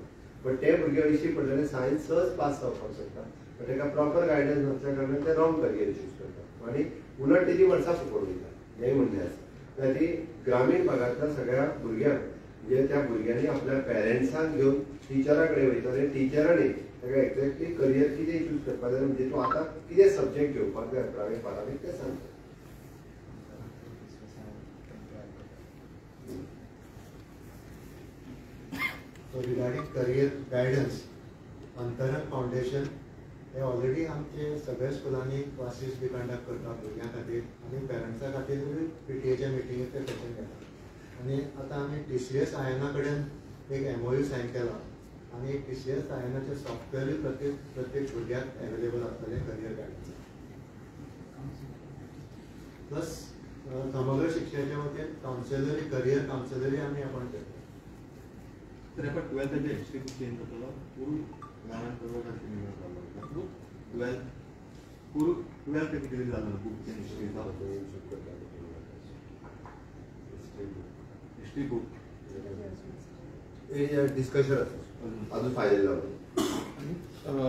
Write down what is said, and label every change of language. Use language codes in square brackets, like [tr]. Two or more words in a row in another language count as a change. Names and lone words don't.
[kok] पण ते भुरगे 80 पडलेले सायन्स सहज पास जावपाक शकता पण ताका [en] proper guidance [kok] नासल्या कारणान ते [en] wrong career choose [kok] करता आनी उलट तेजी वर्सां फुकट वयता हें म्हणणें आसा. ती ग्रामीण भागांतल्या सगळ्या भुरग्यांक म्हणजे त्या भुरग्यांनी आपल्या पेरंट्सांक घेवन टिचरा कडेन वयता आनी टिचरांनी ताका [en] exactly career [kok] कितें चूज करपाक जाय म्हणजे तूं आतां कितें सब्जेक्ट घेवपाक जाय 11वी 12वी तें सांगता. [en] So regarding career guidance, [kok] अंतरंग फाउंडेशन हे ऑलरेडी आमचे सगळ्या स्कुलांनी क्लासीस बी कंडक्ट करता भुरग्यां खातीर आनी पेरंट्सां खातीर PTA मिटींगेक ते सेशन घेता आनी आतां आमी TCS आयना कडेन एक [en] MOU sign [kok] केला आनी TCS आयनाचे सॉफ्टवेअरूय प्रत्येक भुरग्याक एवेलेबल आसतलें [en] career guidance plus [kok] समग्र शिक्षणाच्या वतीन कावन्सिलरी [en] career counsellory [kok] आमी अपॉयंट करता. [mr] तर आपण 12th हिस्ट्री खूप चेंज होतो पूर्ण ज्ञानांतर्गत कंटिन्यू करतो 12th किती झालं खूप [en] change history book [kok] डिस्कशन आसा अजून फायनल जावन